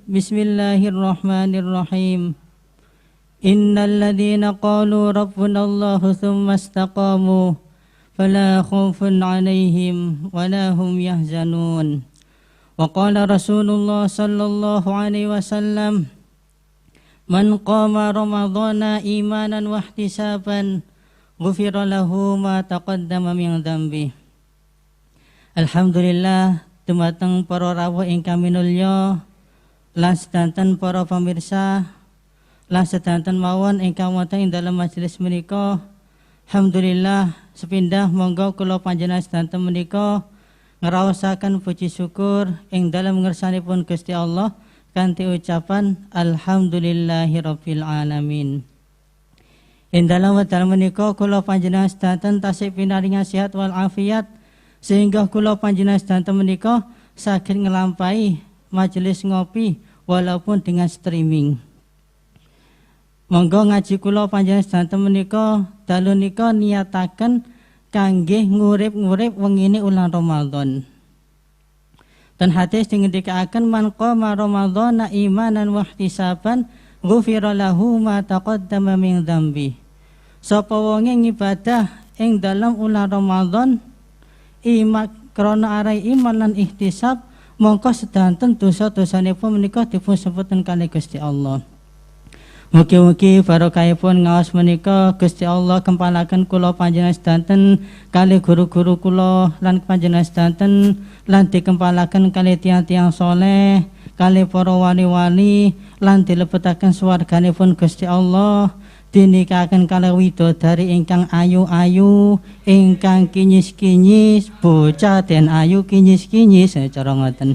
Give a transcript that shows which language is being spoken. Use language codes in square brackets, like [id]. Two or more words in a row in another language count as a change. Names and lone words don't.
[ar] بسم الله الرحمن الرحيم. إن الذين قالوا ربنا الله ثم استقاموا فلا خوف عليهم ولا هم يحزنون. وقال رسول الله صلى الله عليه وسلم، من قام رمضان إيمانا واحتسابا غفر له ما تقدم من ذنب. [jv] Alhamdulillah dumateng para rawuh ingkang minulya lan sedanten para pamirsa lan sedanten mawon ingkang wonten ing dalam majelis menika. Alhamdulillah sepindah monggo kula panjenengan sedanten menika ngraosaken puji syukur ing dalam ngersanipun Gusti Allah kanthi ucapan [ar] الحمد لله رب العالمين. [jv] Ing dalam wekdal menika kula panjenengan sedanten tasih pinaringan sehat wal afiat sehingga kula panjenengan sedanten menika saged nglampahi majelis ngopi [id] walaupun dengan streaming. [jv] Monggo ngaji kula panjenengan sedanten menika dalu nika niataken kangge ngurip-ngurip wengine ulang Ramadan. Dan hadis dingendikaken [ar] من قام رمضان إيمانا واحتسابا غفر له ما تقدم من ذنب. [jv] Sapa wonge ngibadah ing dalam ulang Ramadan iman krana arai iman lan ihtisab mongko sedanten dosa-dosanipun menika dipun sepeten kalih Gusti Allah. Mugi-mugi barokahipun ngaos menika Gusti Allah kempalaken kula panjenengan sedanten kalih guru-guru kula lan panjenengan sedanten lan dikempalaken kalih tiyang-tiyang saleh, kalih para wali-wali lan dilebetaken swarganipun Gusti Allah, dinikahaken kalih widodari ingkang ayu-ayu, ingkang kinyis-kinyis, bocah den ayu kinyis-kinyis cara ngoten.